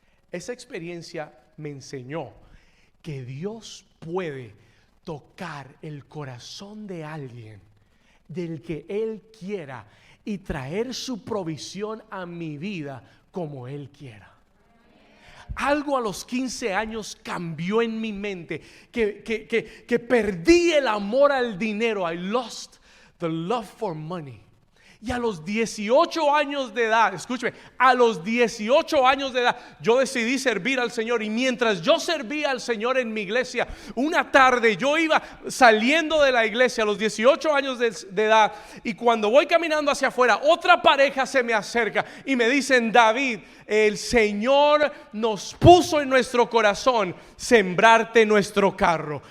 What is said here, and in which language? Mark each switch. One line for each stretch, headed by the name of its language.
Spanish: Esa experiencia me enseñó que Dios puede tocar el corazón de alguien del que Él quiera y traer su provisión a mi vida como Él quiera. Algo a los 15 años cambió en mi mente, que perdí el amor al dinero.
English: I lost the love for money.
Spanish: Y a los 18 años de edad, escúcheme, a los 18 años de edad, yo decidí servir al Señor. Y mientras yo servía al Señor en mi iglesia, una tarde yo iba saliendo de la iglesia a los 18 años de edad. Y cuando voy caminando hacia afuera, otra pareja se me acerca y me dicen, David, el Señor nos puso en nuestro corazón sembrarte nuestro carro.